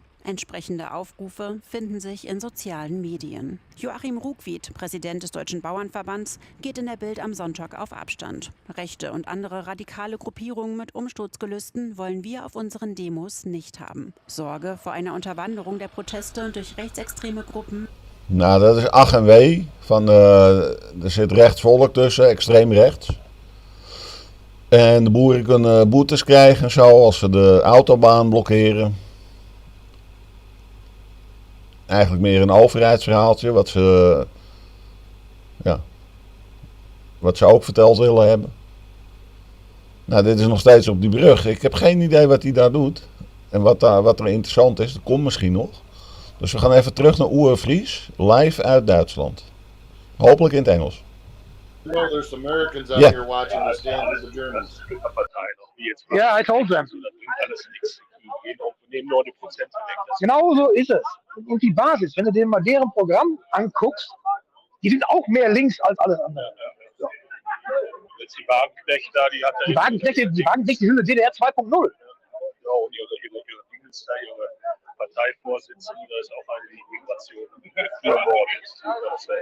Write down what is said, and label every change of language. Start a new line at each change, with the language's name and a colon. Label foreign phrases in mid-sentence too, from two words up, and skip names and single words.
German: Entsprechende Aufrufe finden sich in sozialen Medien. Joachim Ruckwied, Präsident des Deutschen Bauernverbands, geht in der Bild am Sonntag auf Abstand. Rechte und andere radikale Gruppierungen mit Umsturzgelüsten wollen wir auf unseren Demos nicht haben. Sorge vor einer Unterwanderung der Proteste durch rechtsextreme Gruppen.
Dutch: Nou, dat is ach en wee. Er zit rechtsvolk tussen, extreem rechts. En de boeren kunnen boetes krijgen en zo als ze de autobaan blokkeren. Eigenlijk meer een overheidsverhaaltje wat ze ook verteld willen hebben. Nou, dit is nog steeds op die brug. Ik heb geen idee wat hij daar doet. En wat er interessant is, dat komt misschien nog. Dus we gaan even terug naar Uwe Fries, live uit Duitsland. Hopelijk in het Engels.
English: You know, there's Americans out here watching the stand with the Germans. Ja, I told them.
German: Genau so ist es. Und die Basis, wenn du dir mal deren Programm anguckst, die sind auch mehr links als alles andere. So. Die Wagenknecht da, die hat Die Wagenknechte sind eine DDR 2.0. Ja, und ihre Parteivorsitzende, da ist auch eine Migration.